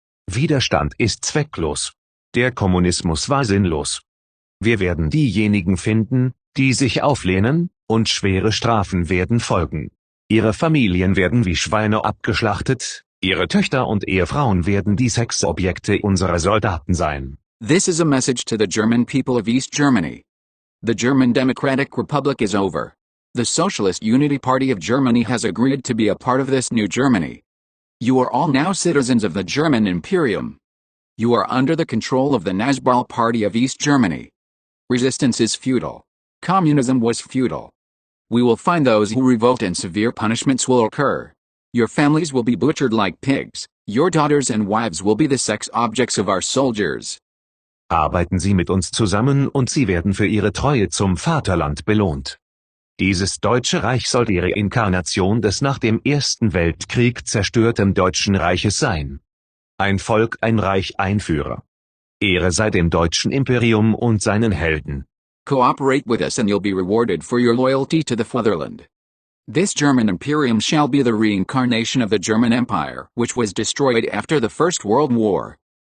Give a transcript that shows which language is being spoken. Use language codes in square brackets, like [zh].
[de] Widerstand ist zwecklos. Der Kommunismus war sinnlos. Wir werden diejenigen finden, die sich auflehnen, und schwere Strafen werden folgen. Ihre Familien werden wie Schweine abgeschlachtet, ihre Töchter und Ehefrauen werden die Sexobjekte unserer Soldaten sein. [en] This is a message to the German people of East Germany. The German Democratic Republic is over. The Socialist Unity Party of Germany has agreed to be a part of this new Germany. You are all now citizens of the German Imperium. You are under the control of the Nazbral Party of East Germany. Resistance is futile. Communism was futile. We will find those who revolt and severe punishments will occur. Your families will be butchered like pigs. Your daughters and wives will be the sex objects of our soldiers. [de] Arbeiten Sie mit uns zusammen und Sie werden für Ihre Treue zum Vaterland belohnt. Dieses Deutsche Reich soll die Reinkarnation des nach dem Ersten Weltkrieg zerstörten Deutschen Reiches sein. Ein Volk, ein Reich, ein Führer. Ehre sei dem deutschen Imperium und seinen Helden. [en] Cooperate with us and you'll be rewarded for your loyalty to the fatherland. This German Imperium shall be the reincarnation of the German Empire, which was destroyed after the First World War.